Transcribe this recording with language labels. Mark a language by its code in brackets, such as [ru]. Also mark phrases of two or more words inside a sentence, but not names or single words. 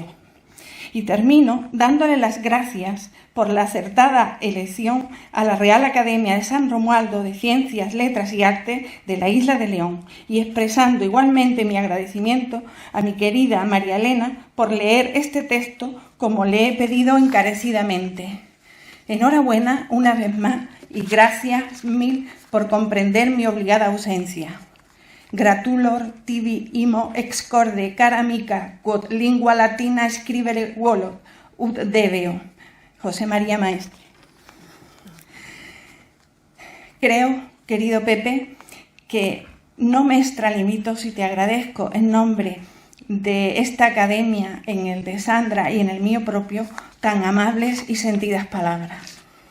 [es] Y termino dándole las gracias por la acertada elección a la Real Academia de San Romualdo de Ciencias, Letras y Arte de la Isla de León y expresando igualmente mi agradecimiento a mi querida María Elena por leer este texto como le he pedido encarecidamente. Enhorabuena una vez más y gracias mil por comprender mi obligada ausencia. [la] Gratulor tibi imo excorde cara amica quod lingua latina scribere volo ut debeo. [es] José María Maestre. Creo, querido Pepe, que no me extralimito si te agradezco en nombre de esta academia, en el de Sandra y en el mío propio, tan amables y sentidas palabras.